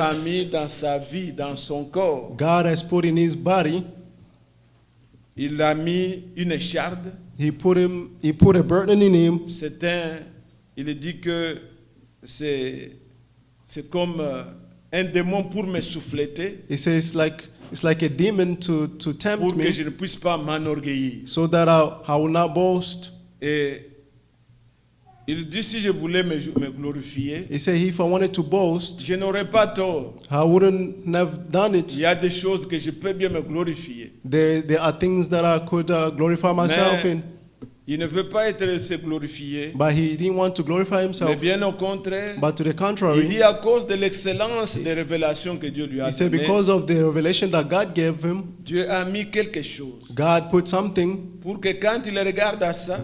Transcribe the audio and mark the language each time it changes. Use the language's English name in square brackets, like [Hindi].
[French] a mis dans sa vie, dans son corps, [English] God has put in his body, [French] il a mis une écharde. [English] he put a burden in him. [French] Il dit que c'est comme un démon pour me souffleter, [English] He says it's like a demon to tempt [French] pour que [English] me, [French] je ne puisse pas m'enorgueillir. [English] so that I will not boast. [French] Et Il dit si je voulais me glorifier, [English] He said, if I wanted to boast, [French] je n'aurais pas tort. [English] I wouldn't have done [French] Il [English] it. [French] y a des choses que je peux bien me glorifier. [English] There are things that I could glorify myself [French] Mais [English] in. [French] il ne veut pas être se glorifier, [English] But he didn't want to glorify [French] mais [English] himself. [French] bien au contraire. [English] But to the [French] Il [English] contrary, [French] dit à cause de l'excellence des révélations que Dieu lui a [English] he said, [French] données, [English] because of the revelation that God gave him, [French] Dieu a mis quelque chose [English] God put something [French] pour que quand il regarde à ça,